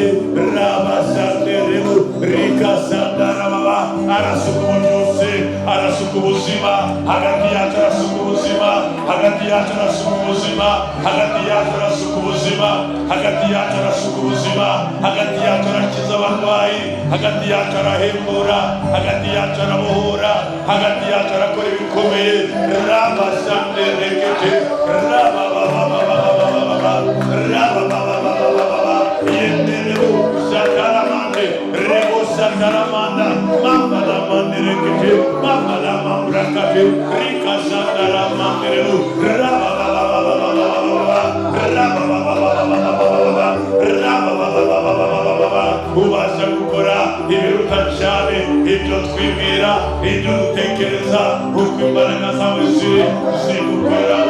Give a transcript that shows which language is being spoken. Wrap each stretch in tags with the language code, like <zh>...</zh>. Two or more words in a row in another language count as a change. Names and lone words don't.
<rw>Raba shanderebo rika shandarababa arasuka ububyutse, arasuka ubuzima hagati yacu, arasuka ubuzima hagati yacu, arasuka ubuzima hagati yacu, arasuka ubuzima hagati yacu, arasuka ubuzima hagati yacu, arakiza abarwayi hagati yacu, arahembura hagati yacu, arabohora hagati yacu, arakora ibikomeye. Raba shande rekete raba yenderebo shataramande rebo shataramanda mama la mande rekete mama la mamrakate rika shataramande rebo raba ubasha gukora ibiruta cyane ibyo twibwira, ibyo dutekereza, uko imbaraga zawe zigukoreramo.</rw>